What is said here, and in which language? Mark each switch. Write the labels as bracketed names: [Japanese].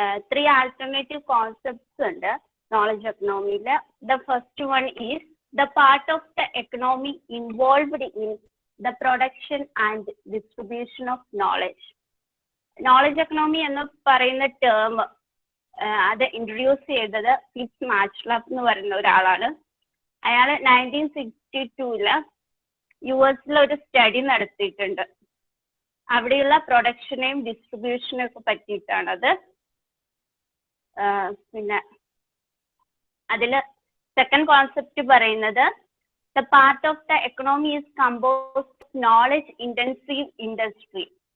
[English] Three alternative concepts ഉണ്ട് knowledge economy. The first one is the part of the economy involved in the production and distribution of knowledge. [Malayalam] Knowledge economy എന്ന് പറയുന്ന term അത് introduce ചെയ്തത് fits മാച്ച്ലഫ് എന്ന് പറയുന്ന ഒരാളാണ്. അയാൾ 1962 US ഒരു സ്റ്റഡി നടത്തിയിട്ടുണ്ട്. അവിടെയുള്ള പ്രൊഡക്ഷനെയും ഡിസ്ട്രിബ്യൂഷനെയും ഒക്കെ പറ്റിയിട്ടാണത്. പിന്നെ അതിൽ സെക്കൻഡ് കോൺസെപ്റ്റ് പറയുന്നത് [English] the part of the economy is composed of knowledge intensive industry.